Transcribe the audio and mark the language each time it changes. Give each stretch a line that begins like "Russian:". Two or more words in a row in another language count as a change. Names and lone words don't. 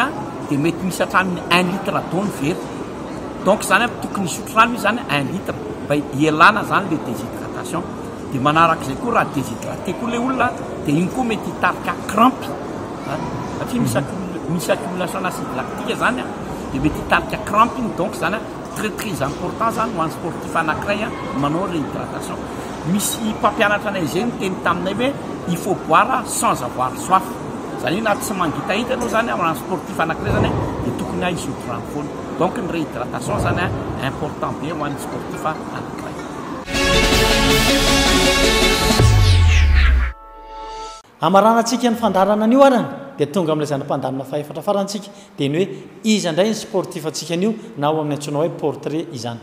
Malagasy: dia mety misy hatramin'ny 1
French: litre d'eau
Malagasy: ny very donc zany tokony isotro rano izy zany 1 litre mba ialana zany le déshydratation dia manarak'izay koa raha déshydraté koa le olona dia igny koa mety hitarika crampe satria misy
French: accumulation acide lactique
Malagasy: zany dia mety hitarika crampe igny donc zany
French: très très important
Malagasy: zany ho an'ny sportif anankiray manao réhydratation misy mpampianatra anay zay teny taminay hoe
French: il faut boire sans avoir soif
Malagasy: zany hoe na tsy mangitahita anao zany amina sportif anankiray zany dia tokony a isotro rano foana donc ny réhydratation zany important be ho an'ny sportif anankiray. Amaranantsika ny fandarana an'io arany dia tonga amin'ilay zany mpandarana faefatra farantsika dia ny hoe iza indray ny sportif atsika an'io na ho amin'ny antsoina hoe portrait izany.